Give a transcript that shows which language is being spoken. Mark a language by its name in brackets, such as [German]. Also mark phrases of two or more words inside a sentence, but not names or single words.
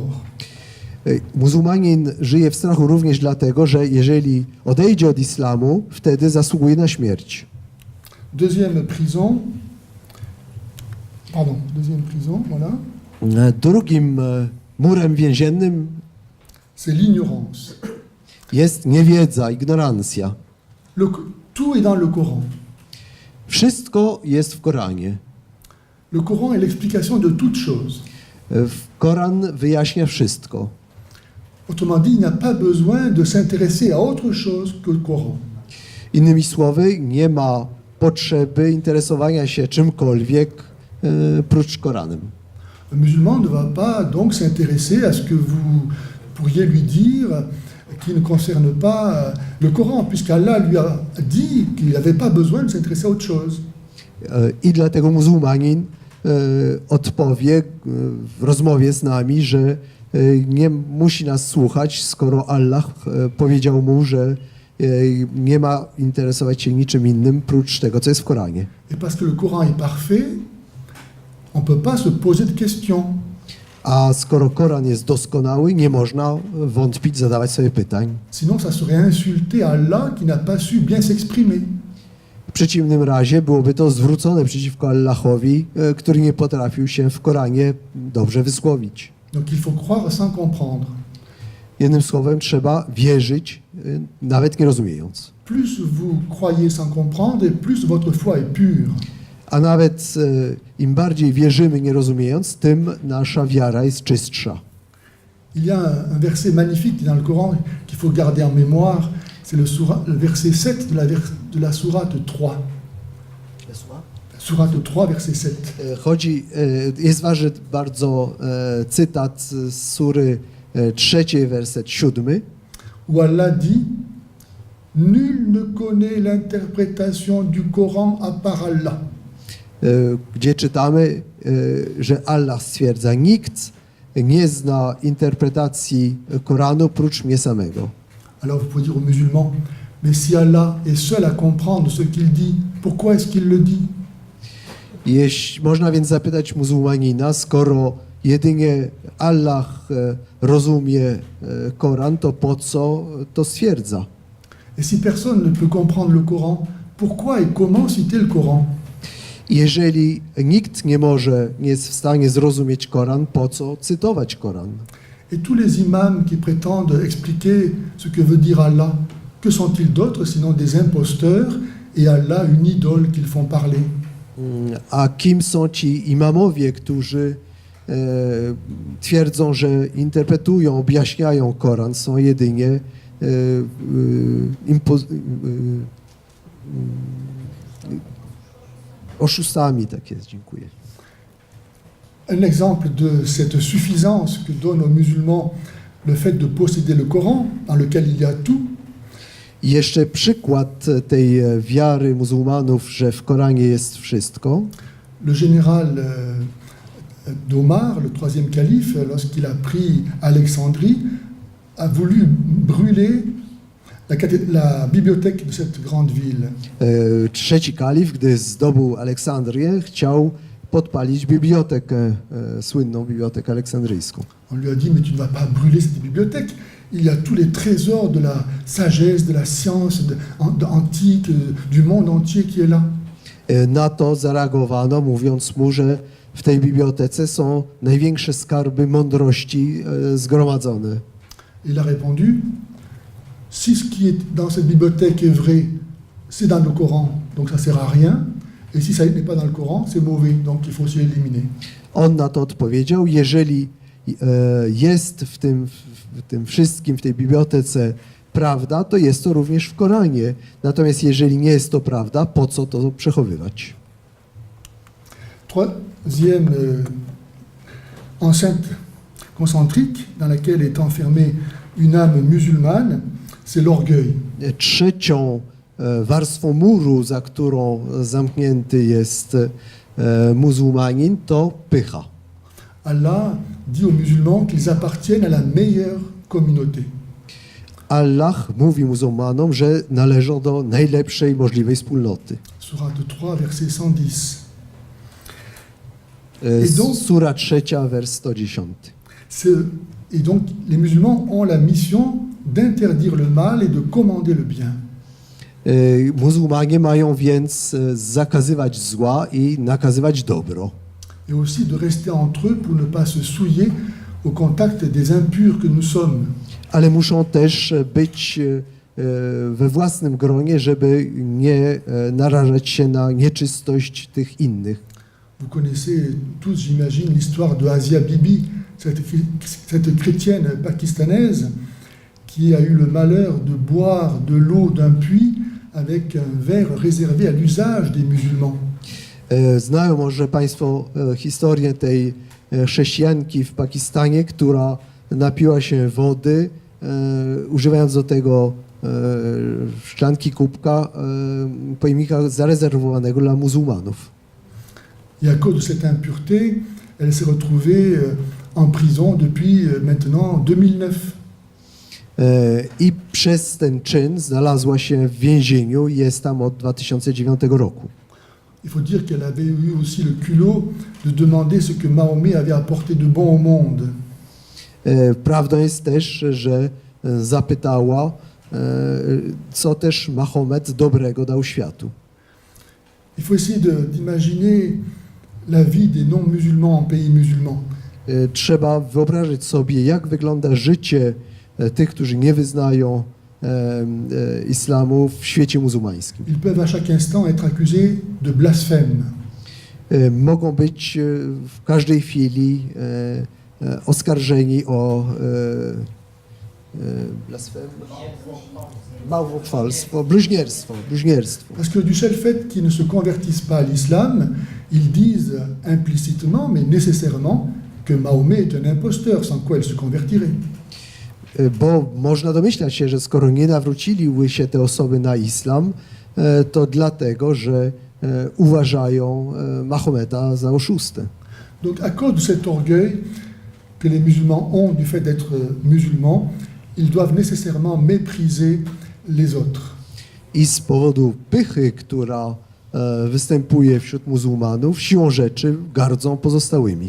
[Polish] Muzułmanin żyje w strachu również dlatego, że jeżeli odejdzie od islamu, wtedy zasługuje na śmierć. [French] Deuxième prison, voilà. [Polish] Drugim murem więziennym [French] C'est l'ignorance. [Polish] jest niewiedza, ignorancja. [French] Tout est dans le Coran. [Polish] Wszystko jest w Koranie. [French] Le Coran est l'explication de toute chose. [Polish] Koran wyjaśnia wszystko. [French] Autrement dit, il n'y a pas besoin de s'intéresser à autre chose que le Coran. [Polish] Innymi słowy, nie ma potrzeby interesowania się czymkolwiek prócz Koranem. [French] Un musulman ne va pas donc s'intéresser à ce que vous pourriez lui dire qui ne concerne pas le Coran, puisqu'Allah lui a dit qu'il n'avait pas besoin de s'intéresser à autre chose. [Polish] I dlatego muzułmanin odpowie w rozmowie z nami, że nie musi nas słuchać, skoro Allah powiedział mu, że nie ma interesować się niczym innym prócz tego, co jest w Koranie. [French] Et parce que le Coran est parfait, on ne peut pas se poser de questions. [Polish] A skoro Koran jest doskonały, nie można wątpić, zadawać sobie pytań. [French] Sinon, ça serait insulter Allah qui n'a pas su bien s'exprimer. [Polish] W przeciwnym razie byłoby to zwrócone przeciwko Allahowi, który nie potrafił się w Koranie dobrze wysłowić. [French] Donc il faut croire sans comprendre. [Polish] Jednym słowem, trzeba wierzyć, nawet nie rozumiejąc. [French] Plus vous croyez sans comprendre, plus votre foi est pure. [Polish] A nawet im bardziej wierzymy, nie rozumiejąc, tym nasza wiara jest czystsza. [French] Il y a un verset magnifique dans le Coran qu'il faut garder en mémoire. C'est le verset 7 de la sourate 3. Sourate 3, verset 7. [Polish] Jest ważny bardzo cytat z sury 3, werset 7. [French] Où Allah dit: Nul ne connaît l'interprétation du Coran à part Allah. [Polish] Gdzie czytamy, że Allah stwierdza, nikt nie zna interpretacji Koranu prócz mnie samego. [French] Alors vous pouvez dire aux musulmans, mais si Allah est seul à comprendre ce qu'il dit, pourquoi est-ce qu'il le dit? [Polish] Można więc zapytać muzułmanina, skoro jedynie Allah rozumie Koran, to po co to stwierdza? [French] Et si personne ne peut comprendre le Coran, pourquoi et comment citer le Coran? [Polish] Jeżeli nikt nie jest w stanie zrozumieć Koran, po co cytować Koran? [French] Et tous les imams qui prétendent expliquer ce que veut dire Allah, que sont-ils d'autres sinon des imposteurs et Allah une idole qu'ils font parler? [Polish] A kim są ci imamowie, którzy twierdzą, że interpretują, objaśniają Koran, są jedynie oszustami, tak jest, dziękuję. [French] Un exemple de cette suffisance que donne aux musulmans le fait de posséder le Coran, dans lequel il y a tout. [Polish] I jeszcze przykład tej wiary muzułmanów, że w Koranie jest wszystko. [French] Le général d'Omar, le troisième calife, lorsqu'il a pris Alexandrie, a voulu brûler la bibliothèque de cette grande ville. [Polish] Trzeci kalif, gdy zdobył Aleksandrię, chciał podpalić bibliotekę, słynną bibliotekę aleksandryjską. [French] On lui a dit, mais tu ne vas pas brûler cette bibliothèque. Il y a tous les trésors de la sagesse, de la science antique, du monde entier qui est là. [Polish] Na to zareagowano, mówiąc mu, że w tej bibliotece są największe skarby mądrości zgromadzone. [French] Il a répondu, si ce qui est dans cette bibliothèque est vrai, c'est dans le Coran, donc ça sert à rien. Et si ça n'est pas dans le Coran, c'est mauvais, donc il faut aussi l'éliminer. [Polish] On na to odpowiedział, jeżeli jest w tym wszystkim, w tej bibliotece prawda, to jest to również w Koranie. Natomiast jeżeli nie jest to prawda, po co to przechowywać? [French] Troisième enceinte concentrique dans laquelle est enfermée une âme musulmane, c'est l'orgueil. [Polish] Trzecią warstwą muru, za którą zamknięty jest muzułmanin, to pycha. [French] Allah dit aux musulmans qu'ils appartiennent à la meilleure communauté. [Polish] Allah mówi muzułmanom, że należą do najlepszej możliwej wspólnoty. [French] Sourate 3, verset 110. [Polish] Sura 3, wers 110. [French] Et donc, les musulmans ont la mission d'interdire le mal et de commander le bien. [Polish] Muzułmanie mają więc zakazywać zła i nakazywać dobro. [French] Et aussi de rester entre eux pour ne pas se souiller au contact des impurs que nous sommes. [Polish] Ale muszą też być we własnym gronie, żeby nie narażać się na nieczystość tych innych. [French] Vous connaissez tous, j'imagine, l'histoire de Asia Bibi, cette chrétienne pakistanaise qui a eu le malheur de boire de l'eau d'un puits avec un verre réservé à l'usage des musulmans. [Polish] Znają może Państwo historię tej chrześcijanki w Pakistanie, która napiła się wody, używając do tego szklanki kubka pojemnika zarezerwowanego dla muzułmanów. [French] Et à cause de cette impureté, elle s'est retrouvée en prison depuis maintenant 2009. [Polish] I przez ten czyn znalazła się w więzieniu i jest tam od 2009 roku. [French] Il faut dire qu'elle avait eu aussi le culot de demander ce que Mahomet avait apporté de bon au monde. [Polish] Prawdą jest też, że zapytała, co też Mahomet dobrego dał światu. [French] Il faut essayer d'imaginer la vie des non-musulmans en pays musulmans. [Polish] Trzeba wyobrazić sobie, jak wygląda życie tych, którzy nie wyznają islamu w świecie muzułmańskim. [French] Ils peuvent à chaque instant être accusés de blasphème. [Polish] Mogą być w każdej chwili oskarżeni o bałwochwalstwo, bluźnierstwo. [French] Parce que du seul fait qu'ils ne se convertissent pas à l'islam, ils disent implicitement, mais nécessairement, que Mahomet est un imposteur, sans quoi il se convertirait. [Polish] Bo można domyślać się, że skoro nie nawróciły się te osoby na islam, to dlatego, że uważają Mahometa za oszustę. [French] Donc à cause de cet orgueil que les musulmans ont du fait d'être musulmans, ils doivent nécessairement mépriser les autres. [Polish] I z powodu pychy, która występuje wśród muzułmanów, siłą rzeczy gardzą pozostałymi.